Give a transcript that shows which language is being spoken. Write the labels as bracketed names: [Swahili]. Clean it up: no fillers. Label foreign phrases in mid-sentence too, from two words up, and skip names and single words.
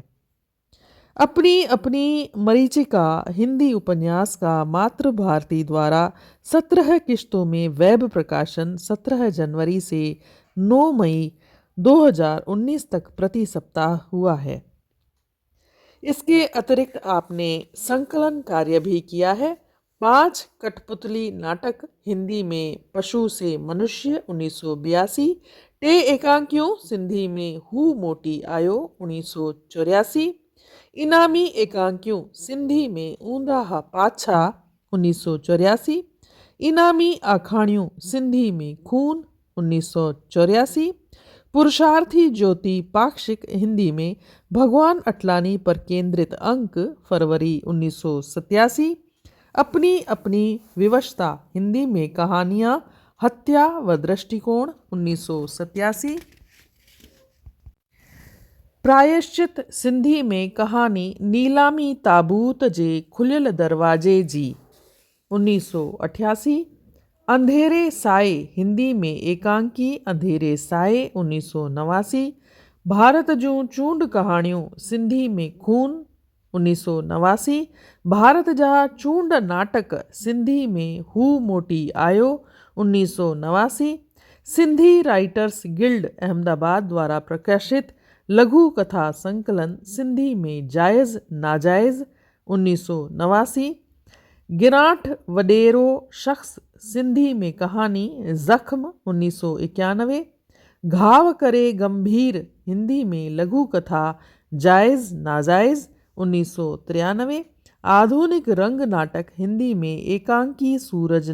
[Hindi] अपनी अपनी मरीचिका हिंदी उपन्यास का मातृभारती द्वारा 17 किश्तों में वेब प्रकाशन 17 जनवरी से 9 मई 2019 तक प्रति सप्ताह हुआ है। इसके अतिरिक्त आपने संकलन कार्य भी किया है। 5 कठपुतली नाटक हिंदी में पशु से मनुष्य 1982, टे एकांकियों सिंधी में हू मोटी आयो 1984, इनामी एकांकियों सिंधी में ऊंदा हा पाछा 1984, इनामी आखाणियों सिंधी में खून 1984, पुरुषार्थी ज्योति पाक्षिक हिंदी में भगवान अटलानी पर केंद्रित अंक फरवरी 1987, अपनी अपनी विवशता हिंदी में कहानियाँ हत्या व दृष्टिकोण 1987, प्रायश्चित सिंधी में कहानी नीलामी ताबूत जे खुलियल दरवाजे जी 1988, अंधेरे साए हिंदी में एकांकी अंधेरे साए 1989, भारत जूं चूंड कहाणियों सिंधी में खून 1989, भारत जा चूंड नाटक सिंधी में हू मोटी आयो 1989, सिंधी राइटर्स गिल्ड अहमदाबाद द्वारा प्रकाशित लघु कथा संकलन सिंधी में जायज़ नाजायज़ 1989, गिरांठ वडेरो शख्स सिंधी में कहानी जख्म 1991, घाव करे गंभीर हिंदी में लघु कथा जायज़ नाजायज़ 1993, आधुनिक रंग नाटक हिंदी में एकांकी सूरज